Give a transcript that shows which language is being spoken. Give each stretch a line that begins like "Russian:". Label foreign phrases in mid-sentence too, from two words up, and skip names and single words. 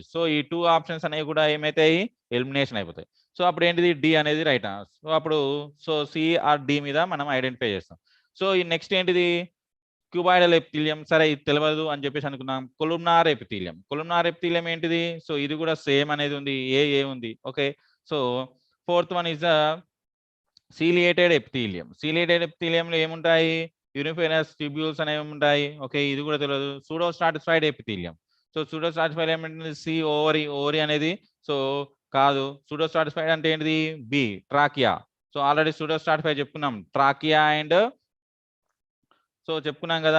Telugu: సో ఈ 2 ఆప్షన్స్ అనేవి కూడా ఏమైతాయి? ఎలిమినేషన్ అయిపోతాయి. సో అప్పుడు ఏంటిది? డి అనేది
English: right answer.
Telugu: సో అప్పుడు సో
English: C or D
Telugu: మీద మనం ఐడెంటిఫై చేస్తాం. సో ఈ నెక్స్ట్ ఏంటిది?
English: cuboidal epithelium.
Telugu: సరే ఇది తెలియదు అని చెప్పేసి అనుకున్నాం.
English: columnar epithelium. columnar epithelium
Telugu: ఏంటిది? సో ఇది కూడా సేమ్ అనేది ఉంది. ఏ ఉంది.
English: okay, so fourth one is the ciliated epithelium. ciliated epithelium
Telugu: లో ఏముంటాయి?
English: uniferous tubules
Telugu: అనేవి ఉంటాయి. ఓకే, ఇది కూడా తెలియదు.
English: pseudo stratified epithelium.
Telugu: సో
English: pseudo stratified
Telugu: ఏమంటే
English: C ovary.
Telugu: ఓవరీ అనేది సో కాదు.
English: pseudo stratified
Telugu: అంటే ఏంటిది?
English: B trachea.
Telugu: సో ఆల్రెడీ
English: pseudo stratified
Telugu: చెప్పుకున్నాం.
English: trachea and so
Telugu: చెప్పుకున్నాం కదా.